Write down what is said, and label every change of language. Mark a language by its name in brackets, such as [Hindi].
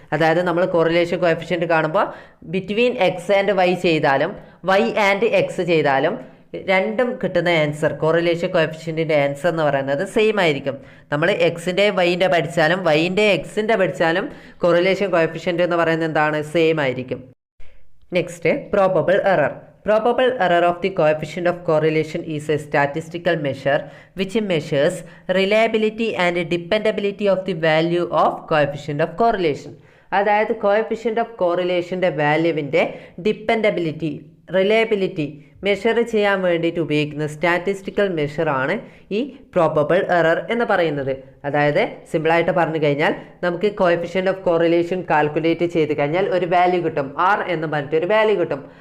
[Malayalam] അതായത് നമ്മൾ correlation coefficient കാണുമ്പോൾ ബിറ്റ്വീൻ എക്സ് ആൻഡ് വൈ ചെയ്താലും വൈ ആൻഡ് എക്സ് ചെയ്താലും രണ്ടും കിട്ടുന്ന ആൻസർ, കോറിലേഷൻ കോഎഫിഷ്യൻറ്റിൻ്റെ ആൻസർ എന്ന് പറയുന്നത് സെയിം ആയിരിക്കും. നമ്മൾ എക്സിൻ്റെ വൈൻ്റെ പഠിച്ചാലും വൈൻ്റെ എക്സിൻ്റെ പഠിച്ചാലും കോറിലേഷൻ കോഎഫിഷ്യൻറ്റ് എന്ന് പറയുന്നത് എന്താണ്, സെയിം ആയിരിക്കും. Next, probable error. [English] Probable error of the coefficient of correlation is a statistical measure which measures reliability and dependability of the value of coefficient of correlation. [Malayalam] അതായത് coefficient of കോറിലേഷൻ്റെ വാല്യൂവിൻ്റെ dependability reliability measure ചെയ്യാൻ വേണ്ടിയിട്ട് ഉപയോഗിക്കുന്ന statistical മെഷറാണ് ഈ probable error എന്ന് പറയുന്നത്. അതായത് സിമ്പിളായിട്ട് പറഞ്ഞു കഴിഞ്ഞാൽ നമുക്ക് കോഎഫിഷ്യൻ്റ് ഓഫ് കോറിലേഷൻ കാൽക്കുലേറ്റ് ചെയ്ത് കഴിഞ്ഞാൽ ഒരു വാല്യൂ കിട്ടും, ആർ എന്ന് പറഞ്ഞിട്ട് ഒരു വാല്യൂ കിട്ടും.